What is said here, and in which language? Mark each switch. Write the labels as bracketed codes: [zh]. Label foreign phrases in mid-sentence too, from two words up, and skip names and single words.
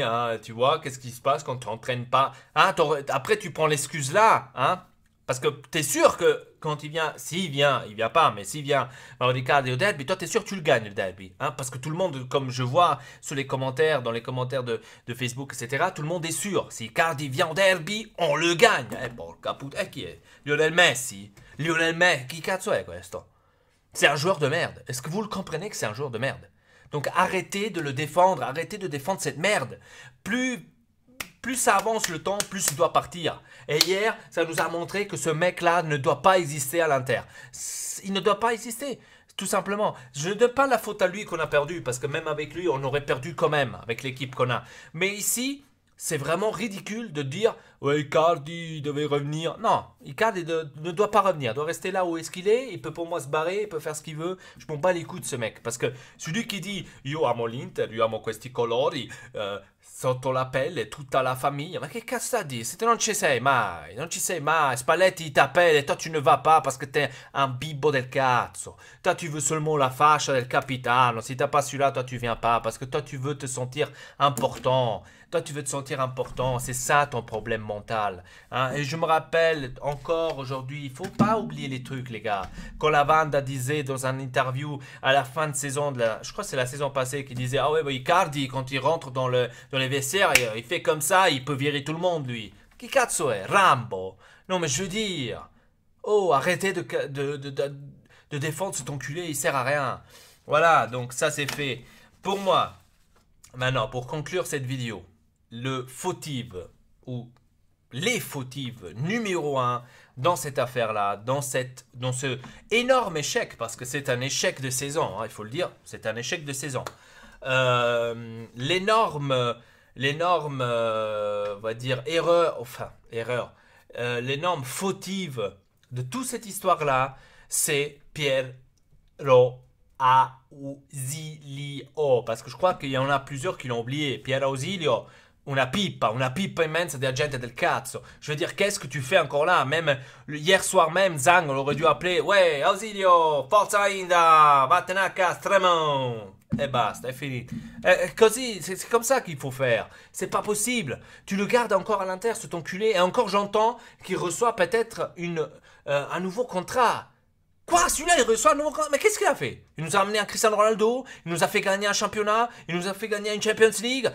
[fr] Hein, tu vois, qu'est-ce qui se passe quand tu t'entraînes pas? Hein, après, tu prends l'excuse là. Hein? Parce que t'es sûr que quand il vient, s'il vient, il vient pas, mais s'il vient Mauricardi au derby, toi t'es sûr que tu le gagnes le derby. Hein, parce que tout le monde, comme je vois sur les commentaires, dans les commentaires de Facebook, etc., tout le monde est sûr. Si Icardi vient au derby, on le gagne. [it] Porca puttana, [fr] qui est? Lionel Messi? Lionel Messi? [it] Qui cazzo è questo? [fr] C'est un joueur de merde. Est-ce que vous le comprenez que c'est un joueur de merde? Donc arrêtez de le défendre, arrêtez de défendre cette merde. Plus ça avance le temps, plus il doit partir. Et hier, ça nous a montré que ce mec-là ne doit pas exister à l'Inter. Il ne doit pas exister, tout simplement. Je ne donne pas la faute à lui qu'on a perdu, parce que même avec lui, on aurait perdu quand même, avec l'équipe qu'on a. Mais ici, c'est vraiment ridicule de dire « Ouais, Icardi devait revenir ». Non, Icardi ne doit pas revenir. Il doit rester là où est-ce qu'il est. Il peut pour moi se barrer, il peut faire ce qu'il veut. Je m'en bats les couilles de ce mec. Parce que celui qui dit [it] « Io amo l'Inter, io amo questi colori sotto la pelle, tutta la famiglia ». Ma che cazzo sta a dire? Se non ci sei mai, non ci sei mai. [fr] Spalletti t'appelle et toi tu ne vas pas parce que t'es un [it] bibbo del cazzo. [fr] Toi tu veux seulement la [it] fascia del capitano. [fr] Si t'as pas celui-là, toi tu viens pas parce que toi tu veux te sentir important. Toi, tu veux te sentir important. C'est ça ton problème mental. Hein? Et je me rappelle encore aujourd'hui, il faut pas oublier les trucs, les gars. Quand Lavanda disait dans une interview à la fin de saison, je crois que c'est la saison passée, qu'il disait « Ah ouais, bah, Icardi, quand il rentre dans les vestiaires, il fait comme ça, il peut virer tout le monde, lui. [it] » Qui cazzo è? Rambo? Non, [fr] mais je veux dire... Oh, arrêtez de défendre cet enculé, il sert à rien. Voilà, donc ça c'est fait. Pour moi, maintenant, pour conclure cette vidéo, le fautif ou les fautifs numéro 1 dans cette affaire-là, dans ce énorme échec, parce que c'est un échec de saison, hein, il faut le dire, c'est un échec de saison. L'énorme, on va dire, l'énorme fautive de toute cette histoire-là, c'est Piero Ausilio, parce que je crois qu'il y en a plusieurs qui l'ont oublié. [it] Piero Ausilio, una pipa immensa di gente del cazzo. [fr] Je veux dire, qu'est-ce que tu fais encore là? Même hier soir même, Zang, on aurait dû appeler, ouais, [it] Ausilio, Forza Inda, vattene a casa, Tremont. Et basta, è finito. Così, [fr] c'est comme ça qu'il faut faire. C'est pas possible. Tu le gardes encore à l'Inter, cet enculé, et encore j'entends qu'il reçoit peut-être un nouveau contrat. Quoi? Celui-là, il reçoit un nouveau contrat? Mais qu'est-ce qu'il a fait? Il nous a amené un Cristiano Ronaldo, il nous a fait gagner un championnat, il nous a fait gagner une Champions League.